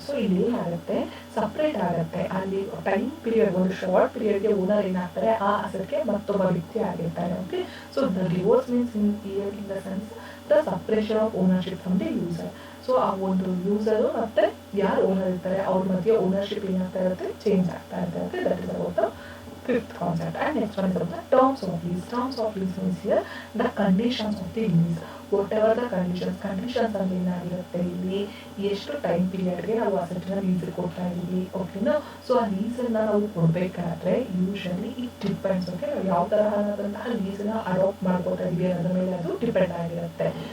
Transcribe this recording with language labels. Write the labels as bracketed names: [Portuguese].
[Kannada] So ಇಲ್ಲಿ ಏನಾಗುತ್ತೆ separate ಆಗುತ್ತೆ, ಅಲ್ಲಿ ಟೈಮ್ ಪೀರಿಯಡ್ ಒಂದು ಶಾರ್ಟ್ ಪೀರಿಯಡ್ಗೆ ಓನರ್ ಏನಾಗ್ತಾರೆ ಆ ಅಸೆಟ್ಗೆ ಮತ್ತೊಬ್ಬ ವ್ಯಕ್ತಿ ಆಗಿರ್ತಾರೆ. Okay. [English] So the divorce means in the sense the separation of ownership from the user. [Kannada] So ಆ ಒಂದು ಯೂಸರ್ ಮತ್ತೆ ಯಾರು ಓನರ್ ಇರ್ತಾರೆ ಅವ್ರ ಮಧ್ಯೆ ಓನರ್ಶಿಪ್ ಏನಾಗ್ತಾ ಇರುತ್ತೆ ಚೇಂಜ್ ಆಗ್ತಾ ಇರುತ್ತೆ. [English] That is about the fifth concept. And next one is about the terms of lease. Terms of lease means here the conditions of the lease. Whatever the conditions [Kannada] ಅಂದ್ರೆ ಏನಾಗಿರುತ್ತೆ ಇಲ್ಲಿ ಎಷ್ಟು ಟೈಮ್ ಪೀರಿಯಡ್ಗೆ ನಾವು asset ನ lease ಕೊಡ್ತಾ ಇದೀವಿ. ಓಕೆನಾ. So ಆ ಲೀಸ್ ಅನ್ನ ನಾವು ಕೊಡ್ಬೇಕಾದ್ರೆ [English] Usually it depends. [Kannada] ಓಕೆ. ನಾವು ಯಾವ ತರಹದಂತಹ ಲೀಸ್ ನ ಅಡಾಪ್ಟ್ ಮಾಡ್ಕೊತಾ ಇದೀವಿ ಅನ್ನೋದ್ರ ಮೇಲೆ ಅದು ಡಿಪೆಂಡ್ ಆಗಿರುತ್ತೆ.